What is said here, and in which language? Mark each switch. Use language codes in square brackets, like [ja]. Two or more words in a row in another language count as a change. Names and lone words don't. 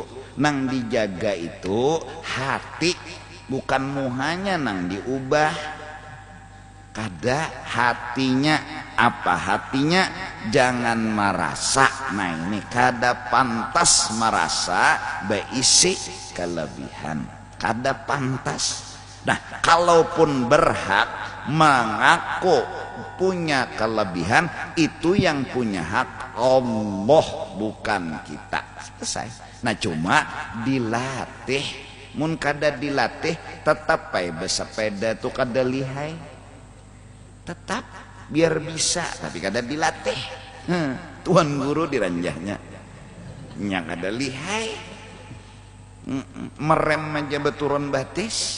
[bjn] Nang dijaga itu hati, bukan muhanya nang diubah. Kada hatinya. Apa hatinya? Jangan merasa. Nah ini kada pantas merasa beisi kelebihan. Kada pantas. Nah, kalaupun berhak mengaku punya kelebihan, itu yang punya hak Allah, bukan kita. Selesai. Nah, cuma dilatih. Mun kada dilatih, tetap bersepeda tuh kada lihai. Tetap biar bisa, tapi kada dilatih. Tuan guru diranjahnya, nya kada lihai. Merem aja beturun batis.